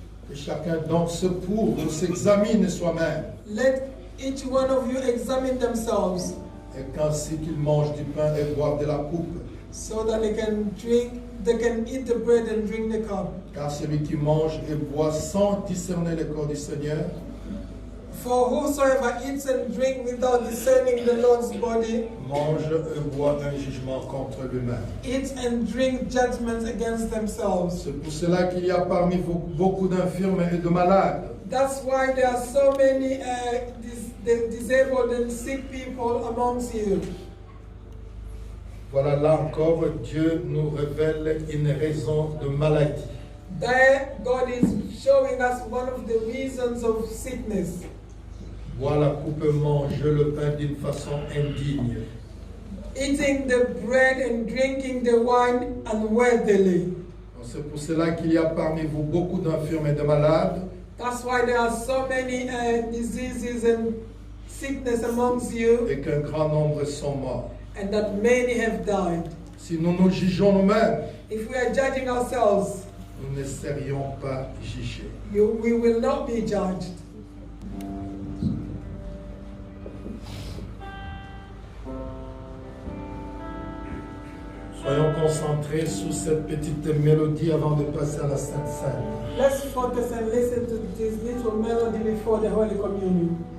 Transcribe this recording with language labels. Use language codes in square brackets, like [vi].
[fr] Que chacun donc se prouve ou s'examine soi-même, [en] Let each one of you examine themselves [fr] et qu'ainsi qu'ils mangent du pain et boivent de la coupe. [en] so that they can eat the bread and drink the cup. [fr] Car celui qui mange et boit sans discerner le corps du Seigneur [en] For whosoever eats and drinks without discerning the Lord's body, [fr] mange et boit un jugement contre lui-même. [en] eat and drink judgments against themselves. [fr] C'est pour cela qu'il y a parmi vous beaucoup d'infirmes et de malades, [en] That's why there are so many disabled and sick people amongst you. [fr] Voilà, là encore, Dieu nous révèle une raison de maladie. [en] There, God is showing us one of the reasons of sickness. [fr] Boire la coupe et manger le pain d'une façon indigne. [en] Eating the bread and drinking the wine unworthily. [fr] C'est pour cela qu'il y a parmi vous beaucoup d'infirmes et de malades, [en] That's why there are so many diseases and sickness amongst you, [fr] et qu'un grand nombre sont morts. [en] and that many have died. [fr] Si nous nous jugeons nous-mêmes, [en] If we are judging ourselves, [fr] nous ne serions pas jugés. [en] we will not be judged. [fr] Soyons concentrés sur cette petite mélodie avant de passer à la Sainte Seine. [en] Let's focus and listen to this little melody before the Holy Communion.